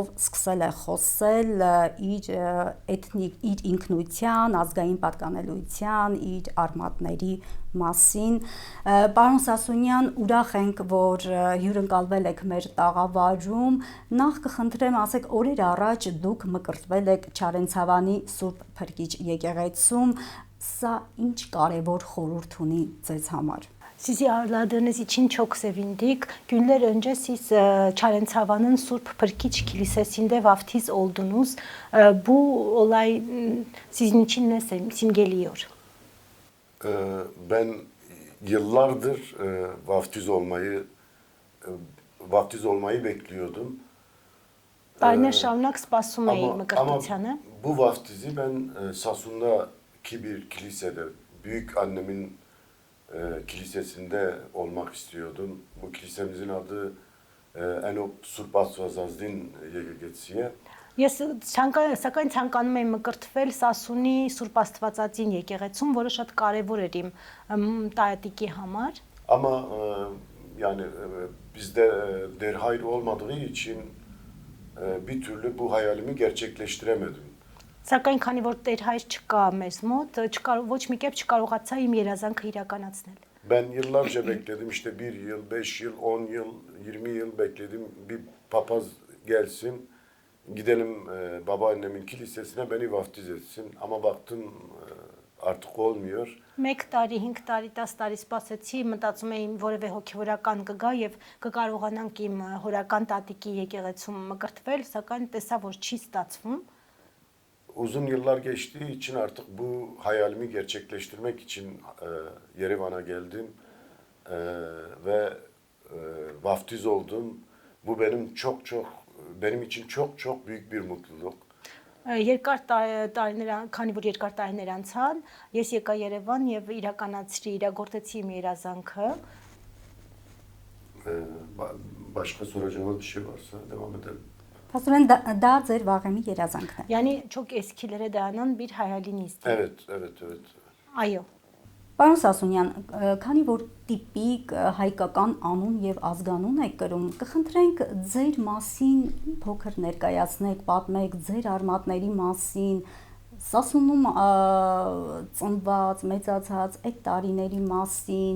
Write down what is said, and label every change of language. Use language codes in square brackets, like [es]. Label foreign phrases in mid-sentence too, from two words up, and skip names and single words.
[hy] սկսել է խոսել իր ինքնության, ազգային պատկանելության, իր արմատների մասին։ Պարոն Սասունյան, ուրախ ենք, որ հյուրընկալվել եք մեր տաղավարում։ Նախ կխնդրեմ, ասեք, օրեր առաջ դուք մկրտվել եք Չարենցավանի Սուրբ Փրկիչ եկեղեցում։ Սա ինչ կարևոր խորհուրդ ունի ձեզ համար։ [tr] Sizi ağırladığınız için çok sevindik. Günler önce siz Çarençavan'ın Surp Pırkiç Kilisesi'nde vaftiz oldunuz. Bu olay sizin için ne simgeliyor? Ben yıllardır vaftiz olmayı bekliyordum. [hy] Տարիներ շարունակ սպասում էի մկրտությանը. [tr] Bu vaftizi ben Sasun'daki bir kilisede, büyük annemin kilisesinde olmak istiyordum. Bu kilisemizin adı Enop Surpasvazazdin Եկեղեցիը. [hy] Ես սակայն ցանկանում եմ մկրտվել Սասունի Սուրբ Աստվածածին եկեղեցում, որը շատ կարևոր էր իմ տատիկի համար. [tr] Ama yani bizde derhayır olmadığı için bir türlü bu hayalimi gerçekleştiremedim. [hy] Sակայն քանի որ տերհայր չկա մեզ մոտ, ոչ մի կերպ չկարողացա իմ երազանքը իրականացնել. [tr] Ben yıllarca bekledim, işte 1 yıl, 5 yıl, 10 yıl, 20 yıl bekledim. Bir papaz gelsin, gidelim babaannemin kilisesine beni vaftiz etsin. Ama baktım artık olmuyor. [hy] 1 տարի, 5 տարի, 10 տարի սպասեցի, մտածում էի որևէ հոգևորական կգա եւ կկարողանանք իմ հորական տատիկի եկեղեցում մկրտվել, սակայն տեսա որ չի ստացվում. [tr] Uzun yıllar geçtiği için artık bu hayalimi gerçekleştirmek için Yerevan'a geldim ve vaftiz oldum. Bu benim için çok büyük bir mutluluk. [hy] Երկար տարիներ, քանի որ երկար տարիներ անցան, ես եկա Երևան եւ իրագործեցի իմ երազանքը. [tr] Başka soracağınız bir şey varsa devam edelim. [hy] Փաստորեն դա ձեր վաղեմի երազանքն է։ [tr] Yani çok eskilere dayanan bir hayalinizdi. Evet. [hy] Այո. Պարոն Սասունյան, քանի որ տիպիկ հայկական անուն եւ ազգանուն եք կրում, կխնդրենք ձեր մասին փոքր ներկայացնեք, պատմեք ձեր արմատների մասին, Սասունում ծնված, մեծացած այդ տարիների մասին.